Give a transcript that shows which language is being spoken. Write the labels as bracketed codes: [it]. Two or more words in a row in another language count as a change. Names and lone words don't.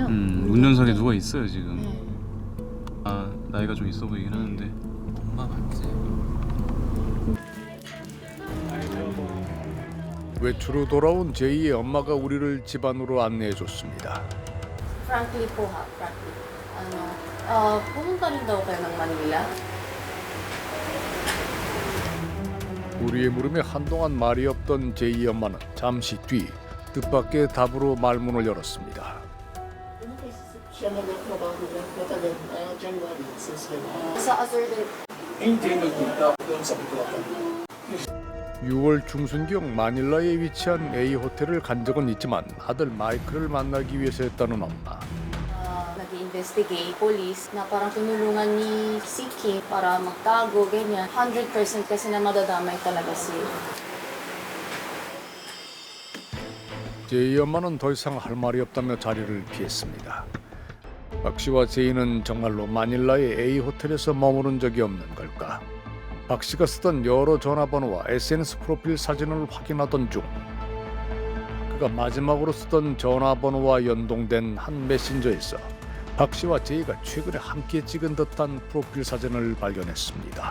[ko] 운전석에 누가 있어요 지금. 아 나이가 좀 있어 보이긴 하는데. 엄마 맞지? 외출 후 돌아온 제이의 엄마가 우리를 집안으로 안내해줬습니다. [tl] Frankly po ha, frankly. Pumunta rin daw kayo ng Manila? [ko] 우리의 물음에 한동안 말이 없던 제이 엄마는 잠시 뒤 뜻밖의 답으로 말문을 열었습니다. [tl] Siya nagtrabaho dyan, matagal, [en] January since then. [tl] Sa Azurden. Hindi nagpunta doon sa Bicolacan. [ko] 6월 중순경 마닐라에 위치한 A 호텔을 간 적은 있지만 아들 마이클을 만나기 위해서였다는 엄마. [tl] Nag-investigate, police, na parang tinulungan ni Siki para magtago, ganyan. 100% kasi na madadamay talaga siya. [ko] 제이 엄마는 더 이상 할 말이 없다며 자리를 피했습니다. 박 씨와 제이는 정말로 마닐라의 A 호텔에서 머무른 적이 없는 걸까? 박 씨가 쓰던 여러 전화번호와 SNS 프로필 사진을 확인하던 중 그가 마지막으로 쓰던 전화번호와 연동된 한 메신저에서 박 씨와 제이가 최근에 함께 찍은 듯한 프로필 사진을 발견했습니다.